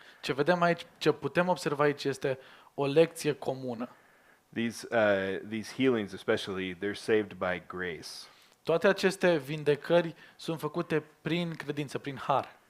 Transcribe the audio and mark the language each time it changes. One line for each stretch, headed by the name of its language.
Romanian: Ce vedem aici, ce putem observa aici este o lecție comună.
English: These healings, especially, they're saved by grace,
Romanian: Toate aceste vindecări sunt făcute prin credință, prin har.